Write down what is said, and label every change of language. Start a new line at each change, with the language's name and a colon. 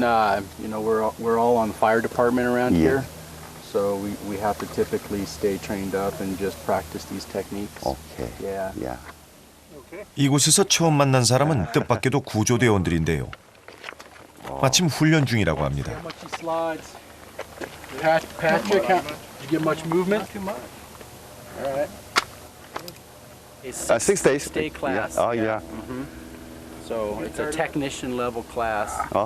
English: We're all on the fire department around here, so we have to typically stay trained up and just practice these techniques. Okay. Yeah. Yeah.
Korean: 이곳에서 처음 만난 사람은 뜻밖에도 구조대원들인데요. 마침 훈련 중이라고 합니다.
English: Patrick, did you get much movement? All right. It's 6 days. Stay class. Yeah. Oh, yeah. So it's a technician level class.